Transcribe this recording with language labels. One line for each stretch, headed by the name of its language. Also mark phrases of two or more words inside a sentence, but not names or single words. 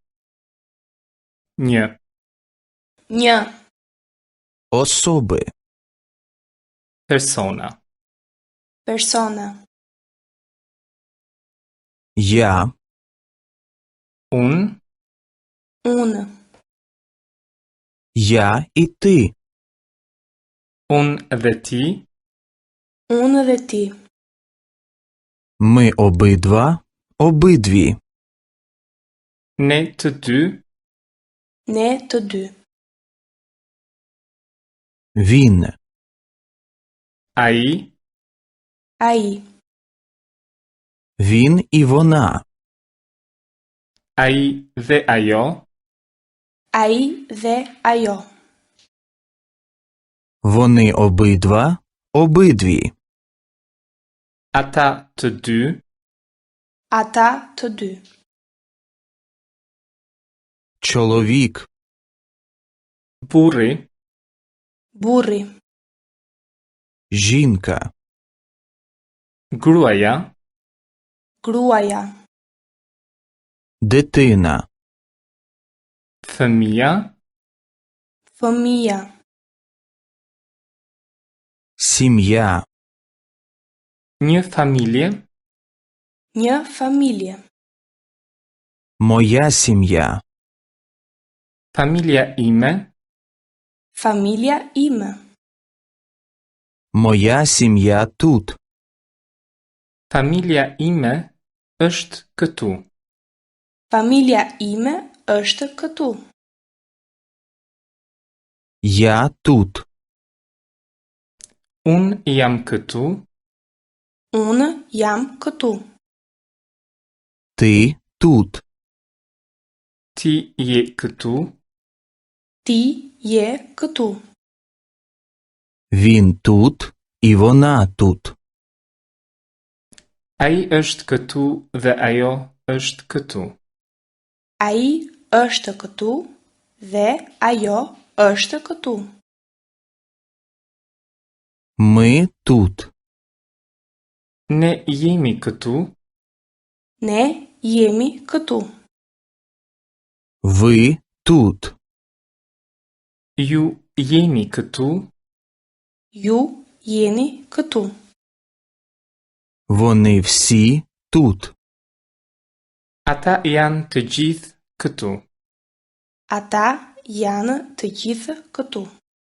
Albanian: Një. Një.
Ukrainian: Особи.
Albanian: Persona. Persona.
Ukrainian: Я.
Albanian: Unë. Unë.
Ukrainian: Я і ти.
Albanian: Unë dhe ti. Unë dhe ti.
Ukrainian: Ми обидва, обидві.
Albanian: Ne të dy. Ne të dy.
Ukrainian: Він.
Albanian: Ai. Ai.
Ukrainian: Він і вона.
Albanian: Ai dhe ajo. Ai dhe ajo.
Ukrainian: Вони обидва, обидві.
Albanian: Ata të dy. Ata të dy.
Ukrainian: Чоловік.
Albanian: Burri. Burri.
Ukrainian: Жінка.
Albanian: Gruaja. Gruaja.
Ukrainian: Дитина.
Albanian: Fëmia. Fëmia.
Ukrainian: Сім'я.
Albanian: Një familje. Një familje.
Ukrainian: Моя сім'я.
Albanian: Familja ime. Familja ime.
Ukrainian: Моя сім'я тут.
Albanian: Familja ime është këtu. Familja ime është këtu.
Ukrainian: Я тут.
Albanian: Unë jam këtu. Unë jam këtu.
Ukrainian: Ти тут.
Albanian: Ti je këtu. Ti je këtu.
Ukrainian: Він тут і вона тут.
Albanian: Ai është këtu dhe ajo është këtu. Ai është këtu dhe ajo është këtu.
Ukrainian: Ми тут.
Albanian: Ne jemi këtu. Ne jemi këtu.
Ukrainian: Ви тут.
Albanian: Ju jeni këtu. Ju jeni këtu.
Ukrainian: Вони всі тут.
Albanian: Ata janë të gjithë këtu. Ata janë të gjithë këtu.